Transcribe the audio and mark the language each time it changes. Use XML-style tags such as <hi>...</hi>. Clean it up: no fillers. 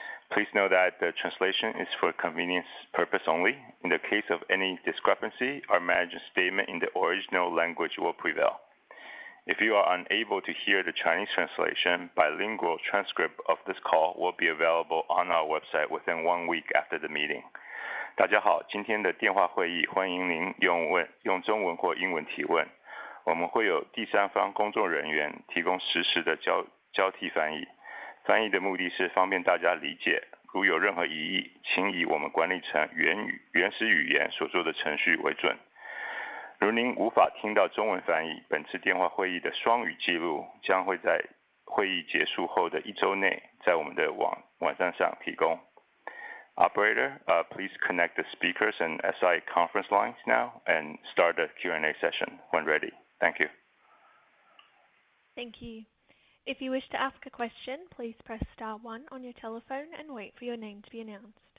<en>Please note that the translation is for convenience purpose only. In the case of any discrepancy, our manager's statement in the original language will prevail. If you are unable to hear the Chinese translation, bilingual transcript of this call will be available on our website within 1 week after the meeting.</en> <zh>大家好，今天的电话会议欢迎您用中文或英文提问。我们会有第三方工作人员提供实时的交替翻译。翻译的目的是方便大家理解。如有任何疑义，请以我们管理层原始语言所做的程序为准。如您无法听到中文翻译，本次电话会议的双语记录将会在会议结束后的1周内在我们的网站上提供。</zh> <en>Operator, please connect the speakers and SI conference lines now and start the Q&A session when ready. Thank you. Thank you. If you wish to ask a question, please press star 1 on your telephone and wait for your name to be announced.</en>